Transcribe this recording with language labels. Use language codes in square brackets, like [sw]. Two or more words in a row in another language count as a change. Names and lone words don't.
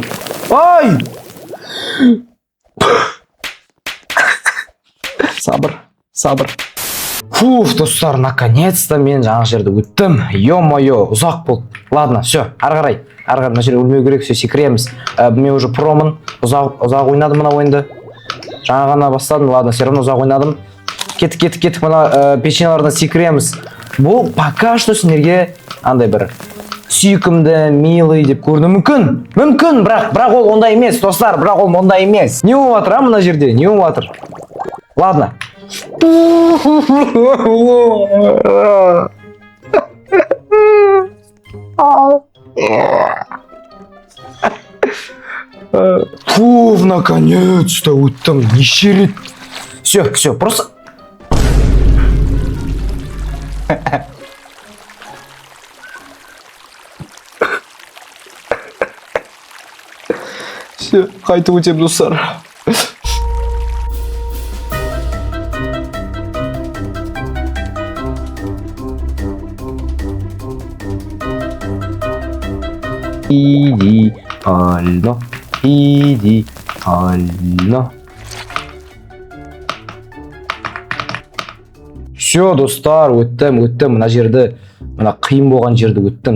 [kk] Ай! Сабыр. Достар, наконец-то мен жаңа жерді өттім. Ё-моё, ұзақ болды. [ru] Ладно, все, [kk] ары қарай мына жерде өлмеу керек, все, секіреміз. Мен уже промын, ұзақ ойнадым мына ойынды. Жаңа ғана бастадым, [ru] ладно, все равно [kk] ұзақ ойнадым. Кеттік, мына печеньелардан секіреміз. Бұл [ru] пока что [kk] сендерге андай бір сүйкімді, милый деп көрінуі мүмкін, бірақ ол ондай емес, достар, бірақ ол ондай емес. Не болып жатыр, мына жерде, не болып жатыр? [ru] Ладно. [kk] Наконец-то өттім, неше рет. [ru] Все, просто... Все, [kk] қайтып өтем достар. [ru] Идеально. [kk] Все, достар, өттім, мына жерді, мына қиын болған жерді өттім.